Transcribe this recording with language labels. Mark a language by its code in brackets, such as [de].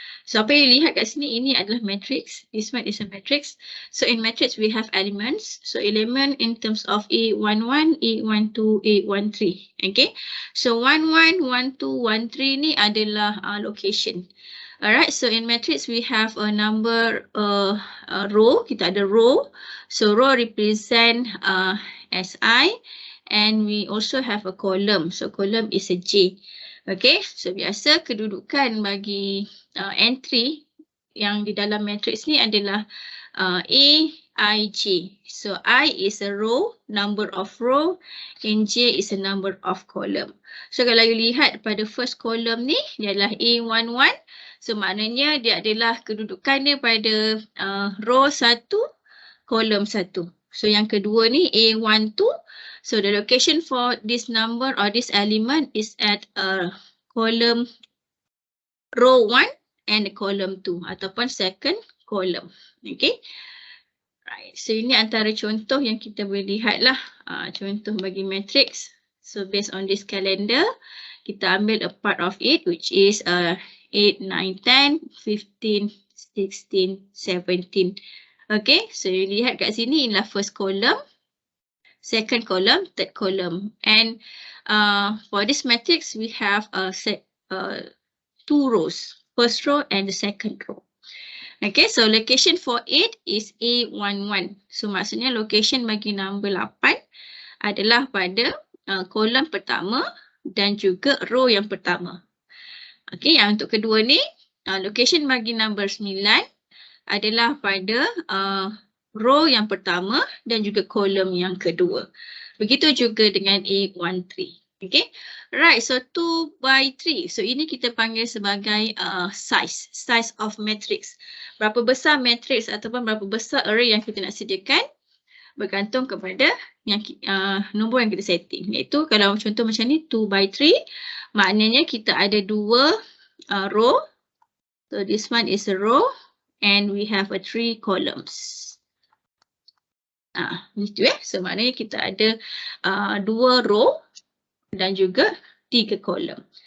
[ms] So apa yang lihat kat sini, ini adalah matrix. [en] This one is a matrix. So in matrix we have elements. So element in terms of A11, A12, A13. Okay. [ms] So 11, 12, 13 ni adalah location. Alright. [en] So in matrix we have a number row. [ms] Kita ada row. [en] So row represent SI. And we also have a column. So column is a J. [ms] Okay, so biasa kedudukan bagi entry yang di dalam matrix ni adalah A, I, J. [en] So I is a row, number of row, and J is a number of column. [ms] So kalau you lihat pada first column ni, dia adalah A11. So maknanya dia adalah kedudukannya pada row 1, column 1. So yang kedua ni A12. [en] So the location for this number or this element is at column row 1 and column 2 ataupun second column. Okay. Right. [ms] So ini antara contoh yang kita boleh lihat lah. Contoh bagi matrix. [en] So based on this calendar, [ms] kita ambil [en] a part of it which is 8, 9, 10, 15, 16, 17. Okay. So [ms] you lihat kat sini inilah [en] first column. Second column, third column, and for this matrix we have two rows, first row and the second row. Okay, so location for it is A11. [ms] So maksudnya location bagi number 8 adalah pada kolom pertama dan juga row yang pertama. Okay, yang untuk kedua ni location bagi number 9 adalah pada row yang pertama dan juga kolom yang kedua. Begitu juga dengan A13. Okay. Right. [en] So 2 by 3. [ms] So ini kita panggil sebagai [en] size of matrix. [ms] Berapa besar matrix ataupun berapa besar array yang kita nak sediakan bergantung kepada yang nombor yang kita setting. Iaitu kalau contoh macam ni 2 by 3. Maknanya kita ada 2 row. [en] So this one is a row and we have 3 columns. [ms] Gitu So maknanya kita ada 2 row dan juga 3 kolom.